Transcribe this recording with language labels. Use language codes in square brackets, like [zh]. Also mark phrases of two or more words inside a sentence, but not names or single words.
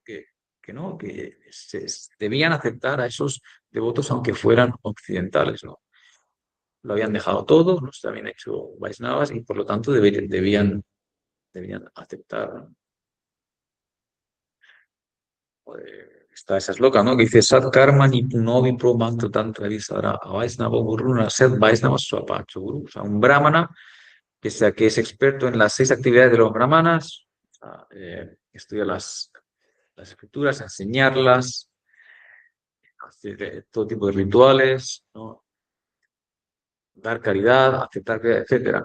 [es] Que no, que debían aceptar a esos devotos aunque fueran occidentales, ¿no? Lo habían dejado todo, ¿no? Se habían hecho Vaisnavas y por lo tanto debían aceptar, ¿no? Está esa es loca, ¿no? [sa] Que dice Sat Karma ni Punovi Pro Mantra Tantra Visara Vaisnava Guruna Set Vaisnava Swapacho Guru. [es] O sea, un brahmana que es experto en las 6 actividades de los brahmanas, o sea, estudia las escrituras, enseñarlas, hacer todo tipo de rituales, ¿no? Dar caridad, aceptar caridad, etcétera.